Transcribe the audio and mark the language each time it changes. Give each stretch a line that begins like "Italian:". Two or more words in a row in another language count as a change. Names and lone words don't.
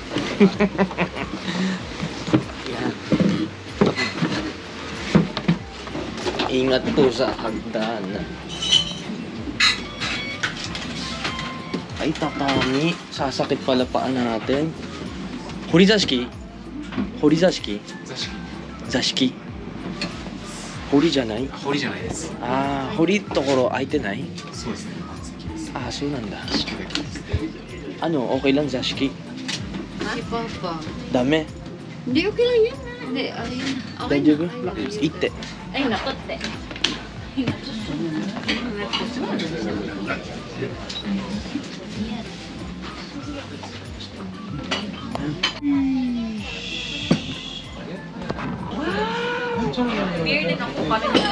Filipino: Yan. Ingat po sa hagdanan. Ay, tatami. Sasakit pala paan natin. Horizashiki? Horizashiki? Zashiki?
Japanese: Hori じゃない? 堀じゃないです。ああ、堀ところ空いてない? そうですね。ああ、そうなんだ. 式だけです。
Filipino: Ano, okay lang zashiki? Si Papa. Dame. Hindi, okay lang yun. Hindi, ayun. Okay na. Daijoubu? Okay lang. Itte. Ay, nakote. Weird din ako pala niya.